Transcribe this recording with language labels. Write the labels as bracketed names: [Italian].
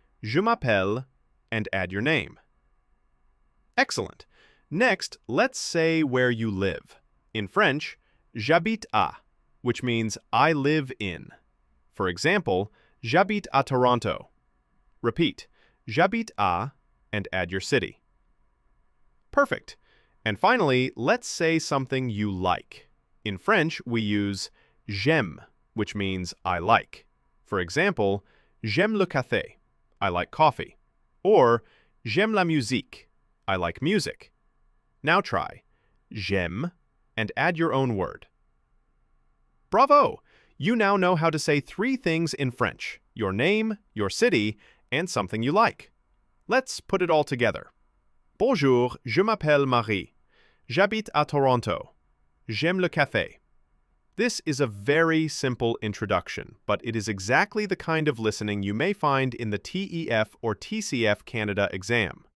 [French] Je m'appelle [English] and add your name. Excellent. Next, let's say where you live. In French, [French] j'habite à, [English] which means I live in. For example, [French] j'habite à Toronto. [English] Repeat. [French] J'habite à [English] and add your city. Perfect. And finally, let's say something you like. In French, we use [French] j'aime, [English] which means I like. For example, [French] j'aime le café. [English] I like coffee. Or [French] j'aime la musique. [English] I like music. Now try. [French] J'aime [English] and add your own word. Bravo! You now know how to say 3 things in French: your name, your city, and something you like. Let's put it all together. [French] Bonjour, je m'appelle Marie. J'habite à Toronto. J'aime le café. [English] This is a very simple introduction, but it is exactly the kind of listening you may find in the TEF or TCF Canada exam.